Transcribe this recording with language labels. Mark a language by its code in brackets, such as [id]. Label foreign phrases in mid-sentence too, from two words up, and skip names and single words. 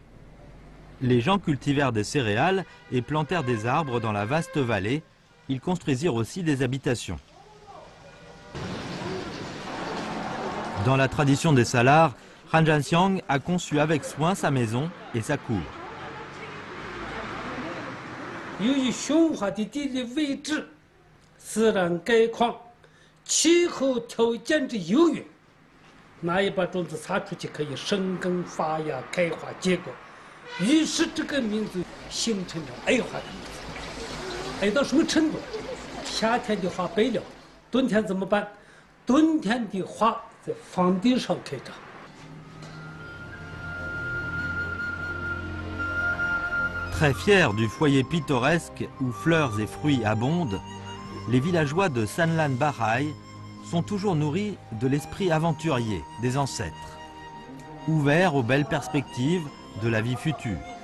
[fr] Les gens cultivèrent des céréales et plantèrent des arbres dans la vaste vallée. Ils construisirent aussi des habitations. Dans la tradition des Salars, Han Jianxiang a conçu avec soin sa maison et sa cour. [zh] 由于雄化的地理位置、自然概况、气候条件之优越，那一把种子撒出去可以生根发芽、开花结果，于是这个民族形成了爱花的民族。爱到什么程度？夏天的花白了，冬天怎么办？冬天的花在房顶上开着。 [fr] Très fiers du foyer pittoresque où fleurs et fruits abondent, les villageois de Sanlan Bahai sont toujours nourris de l'esprit aventurier des ancêtres, ouverts aux belles perspectives de la vie future.